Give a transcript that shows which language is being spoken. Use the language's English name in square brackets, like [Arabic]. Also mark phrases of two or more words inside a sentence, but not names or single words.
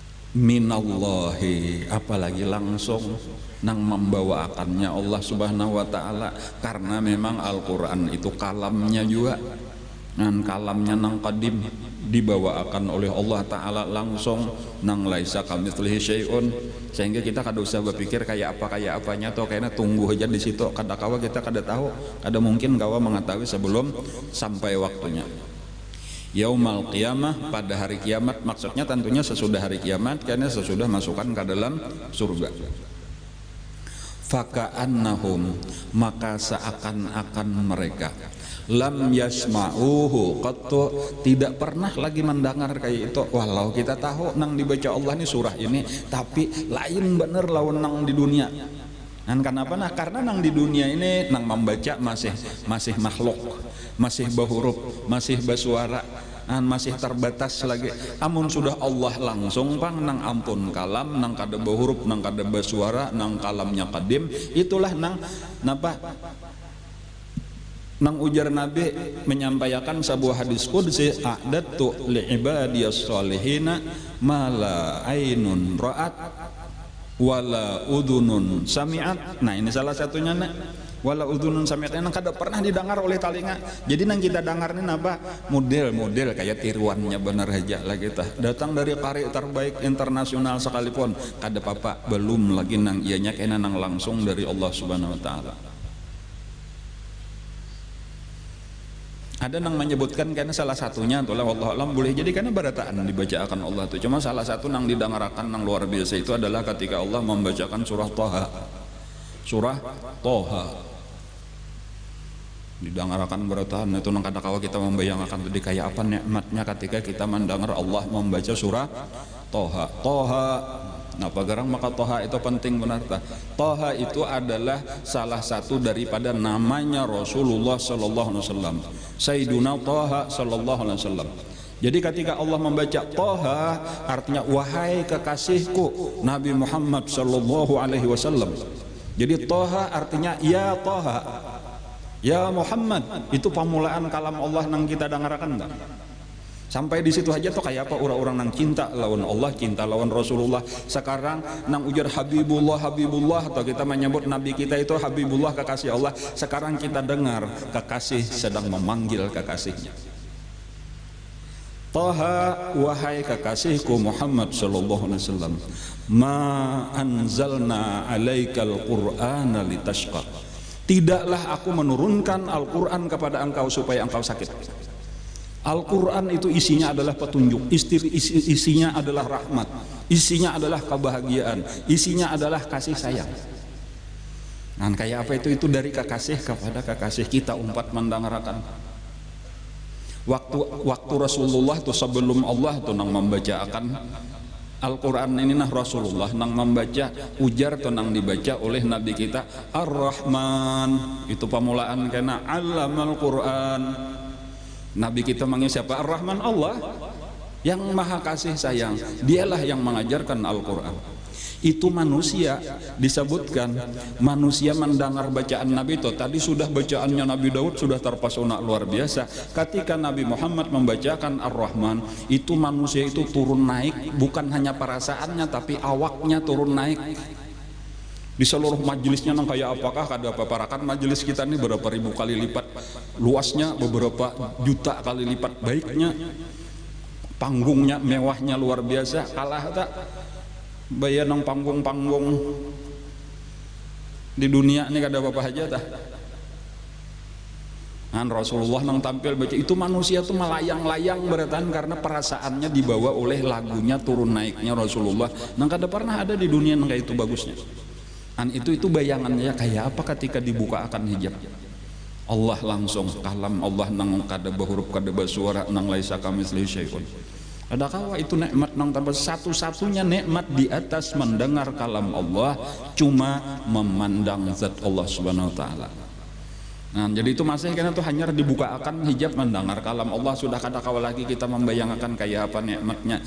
[Banjar] minallahi, apalagi langsung nang membawakannya [Arabic] الله سبحانه وتعالى, [Banjar] karena memang Al-Qur'an itu kalamnya juga, dan kalamnya nang qadim dibawakan oleh [Arabic] الله تعالى [Banjar] langsung, nang [Arabic] ليس كمثله شيء, [Banjar] sehingga kita kada usah berpikir kayak apanya atau kayaknya tunggu aja di situ, kada kawa kita kada tahu, kada mungkin kawa mengetahui sebelum sampai waktunya. [Arabic] يوم القيامة, [Indonesian] pada hari kiamat, maksudnya tentunya sesudah hari kiamat, karena sesudah masukkan ke dalam surga. Faka'annahum, maka seakan-akan mereka [Arabic] لم يسمعوه قط, [Indonesian] tidak pernah lagi mendengar kayak itu. [Banjar] Walau kita tahu nang dibaca Allah ini surah ini, tapi lain bener lawan nang di dunia. [Indonesian] Dan kenapa? [Banjar] Nah, karena nang di dunia ini nang membaca masih makhluk, masih bahuruf, masih bersuara, masih terbatas lagi. Amun sudah Allah langsung pang nang ampun kalam, nang kada bahuruf, nang kada bersuara, nang kalamnya kadim, itulah nang napa? Nang ujar Nabi menyampaikan sebuah hadis qudsi, [Arabic] أعددت لعبادي الصالحين ما لا عين رأت ولا أذن سمعت. [Banjar] Nah, ini salah satunya nih, [Arabic] ولا أذن سمعت, [Banjar] yang kada pernah didengar oleh telinga. Jadi nang kita dengar ini apa? Model-model kayak tiruannya bener aja lah kita. Datang dari karya terbaik internasional sekalipun kada apa-apa, belum lagi nang ianya kena nang langsung dari [Arabic] الله سبحانه وتعالى. [Banjar] Ada nang menyebutkan karena salah satunya itulah [Arabic] والله أعلم, [Banjar] boleh jadi karena barataan dibacakan Allah itu. Cuma salah satu nang didengarkan nang luar biasa itu adalah ketika Allah membacakan surah Thaha. Surah Thaha didengarkan barataan itu, nang kadang-kadang kita membayangkan tadi kayak apa nikmatnya ketika kita mendengar Allah membaca surah Thaha. Thaha, nah pagarang maka Thaha itu penting benar tak? [Indonesian] Thaha itu adalah salah satu daripada namanya Rasulullah [Arabic] صلى الله عليه وسلم, [Indonesian] Sayyiduna Thaha [Arabic] صلى الله عليه وسلم. [Indonesian] Jadi ketika Allah membaca Thaha, artinya wahai kekasihku Nabi Muhammad [Arabic] صلى الله عليه وسلم. [Indonesian] Jadi Thaha artinya ya Thaha, ya Muhammad. [Banjar] Itu pemulaan kalam Allah nang kita dengarkan enggak? Sampai di situ aja tuh kayak apa orang-orang nang cinta lawan Allah, cinta lawan Rasulullah. Sekarang nang ujar Habibullah, Habibullah, [Indonesian] atau kita menyebut Nabi kita itu Habibullah, kekasih Allah. Sekarang kita dengar kekasih sedang memanggil kekasihnya. [Arabic] Thaha, [Indonesian] wahai kekasihku [Arabic] Muhammad صلى الله عليه وسلم ما أنزلنا عليك القرآن لتشقى. [Indonesian] Tidaklah aku menurunkan Al-Qur'an kepada engkau supaya engkau sakit. Al-Quran itu isinya adalah petunjuk, isinya adalah rahmat, isinya adalah kebahagiaan, isinya adalah kasih sayang. Nah, kayak apa itu? Itu dari kekasih kepada kekasih kita umat mendengarkan. [Banjar] Waktu Rasulullah itu sebelum Allah tuh nang membacakan Al-Quran ini, nah Rasulullah nang membaca ujar tuh nang dibaca oleh Nabi kita Ar-Rahman, itu pemulaan kena [Arabic] علم القرآن. [Indonesian] Nabi kita manggil siapa? Ar-Rahman, Allah yang maha kasih sayang. Dialah yang mengajarkan Al-Quran. Itu manusia disebutkan, manusia mendengar bacaan Nabi itu. Tadi sudah bacaannya Nabi Daud sudah terpesona luar biasa. Ketika Nabi Muhammad membacakan Ar-Rahman, itu manusia itu turun naik, bukan hanya perasaannya tapi awaknya turun naik. [Banjar] Di seluruh majelisnya nang kayak apakah kada apa-parakan majelis kita ini berapa ribu kali lipat luasnya, beberapa juta kali lipat baiknya, panggungnya mewahnya luar biasa. Kalah tak bayar nang panggung-panggung di dunia ini kada apa-apa aja tak. Nah, Rasulullah nang tampil baca itu manusia tuh melayang-layang beratan karena perasaannya dibawa oleh lagunya turun naiknya Rasulullah. Nang kada pernah ada di dunia nang kayak itu bagusnya. Itu bayangannya kayak apa ketika dibuka akan hijab Allah langsung kalam Allah nang kada bahuruf kada bersuara nang [Arabic] ليس كمثله شيء. [Banjar] Adakah itu nikmat nang tambah satu-satunya nikmat di atas mendengar kalam Allah cuma memandang zat [Arabic] الله سبحانه وتعالى. [Banjar] Nah, jadi itu masih karena itu hanya dibuka akan hijab mendengar kalam Allah, sudah kada kawal lagi kita membayangkan kayak apa nikmatnya.